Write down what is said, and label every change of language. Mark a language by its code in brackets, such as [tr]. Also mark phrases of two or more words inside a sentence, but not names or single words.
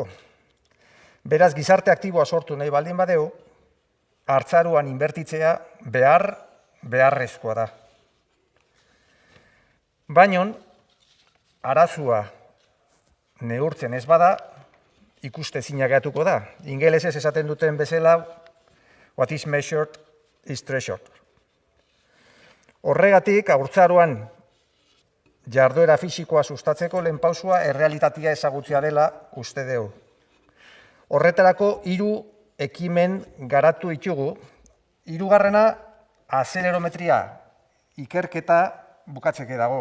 [eu] Beraz, gizarte aktiboa sortu nahi baldin badeu, hartzaruan inbertitzea beharrezkoa da. Baina, arazua neurtzen ez bada, ikustezina gehatuko da. Ingelesez esaten duten bezala, [en] what is measured is treasured. [eu] Horregatik, haurtzaroan jarduera fisikoa sustatzeko lehen pausua errealitatea ezagutzea dela uste dugu. Horretarako 3 ekimen garatu ditugu. Hirugarrena, azelerometria ikerketa bukatzeke dago.